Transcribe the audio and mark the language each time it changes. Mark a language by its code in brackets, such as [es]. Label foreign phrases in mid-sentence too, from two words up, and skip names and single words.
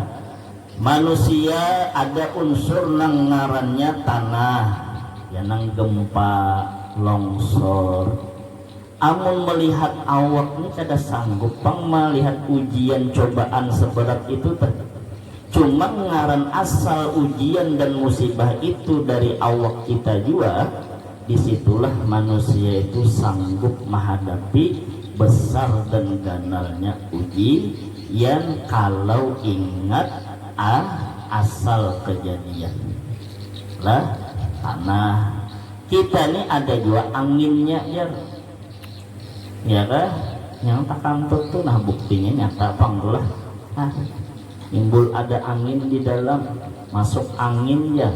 [bjn] Manusia ada unsur nang ngarannya tanah, ya nang gempa, longsor. Amun melihat awak ini kada sanggup pang melihat ujian cobaan seberat itu cuma ngaran asal ujian dan musibah itu dari awak kita juga. [id] Disitulah manusia itu sanggup menghadapi besar dan ganalnya uji yang kalau ingat asal kejadian lah tanah kita ini ada juga anginnya ya kan, yang tak kantut tuh nah buktinya nyata panggulah timbul ada angin di dalam, masuk angin ya.